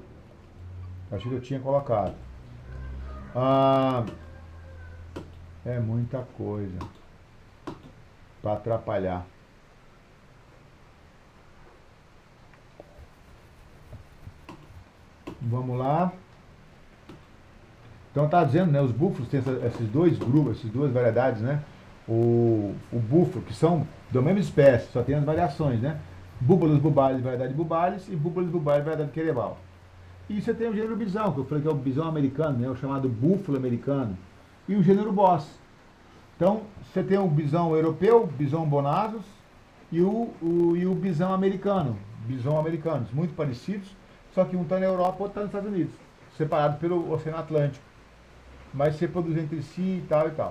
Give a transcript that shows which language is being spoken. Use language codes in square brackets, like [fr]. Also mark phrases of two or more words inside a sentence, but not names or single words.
[pt] Achei que eu tinha colocado. Ah, é muita coisa para atrapalhar. Vamos lá. Então está dizendo, né, os búfalos têm esses dois grupos, essas duas variedades, né? O búfalo, que são da mesma espécie, só tem as variações, né? Búbalos bubales, variedade bubales, e búbalos bubales, variedade querebal. E você tem o gênero bisão, que eu falei que é o bisão americano, né, o chamado búfalo americano, e o gênero Bos. Então, você tem o bisão europeu, bisão bonasus, e o bisão americano, bisão americanos, muito parecidos, só que um está na Europa e outro está nos Estados Unidos, separado pelo Oceano Atlântico, mas se reproduzem entre si e tal e tal.